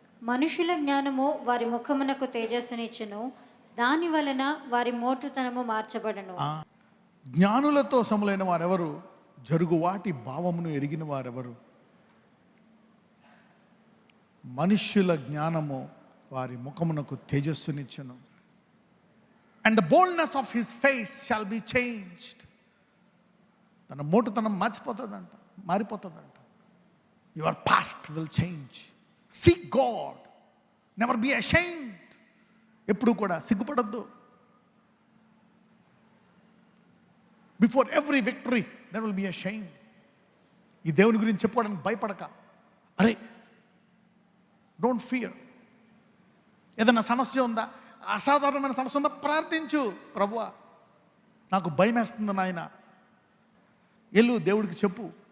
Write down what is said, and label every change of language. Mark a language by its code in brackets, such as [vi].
[te] మనుషుల జ్ఞానము వారి ముఖమునకు తేజస్సునిచ్చును, దాని వలన వారి మోటుతనము మార్చబడను. జ్ఞానులతో సములైన వారెవరు, జరుగువాటి భావమును ఎరిగిన వారెవరు? మనుష్యుల జ్ఞానము వారి ముఖమునకు తేజస్సునిచ్చును. [en] And the boldness of his face shall be changed. [te] తన మోటుతనం మారిపోతుందంట. [en] Your past will change. Seek God. Never be ashamed. [te] ఎప్పుడు కూడా సిగ్గుపడద్దు. [en] Before every victory there will be a shame. [te] ఈ దేవుని గురించి చెప్పుకోవడానికి భయపడక, అరే [en] Don't fear. [te] ఏదైనా సమస్య ఉందా, అసాధారణమైన సమస్య ఉందా, ప్రార్థించు. ప్రభువా నాకు భయం వేస్తుంది నాయన, ఎల్లు దేవుడికి చెప్పు.